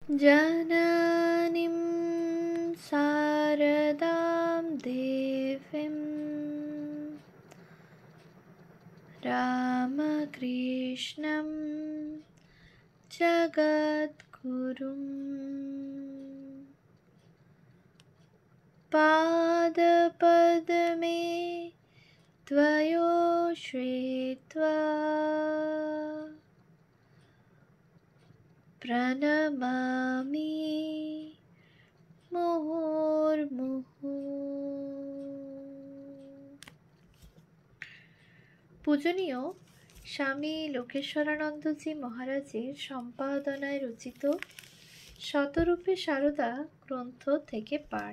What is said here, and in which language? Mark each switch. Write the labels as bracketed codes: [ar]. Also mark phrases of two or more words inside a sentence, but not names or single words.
[sa] जननीं शारदां देवीं रामकृष्णं जगद्गुरुं पादपद्मे त्वयोः श्रीत्वा प्रणमामि মুহুর্মুহু। [bn] পূজনীয় স্বামী লোকেশ্বরানন্দজি মহারাজের সম্পাদনায় রচিত শতরূপে সারদা গ্রন্থ থেকে পাঠ।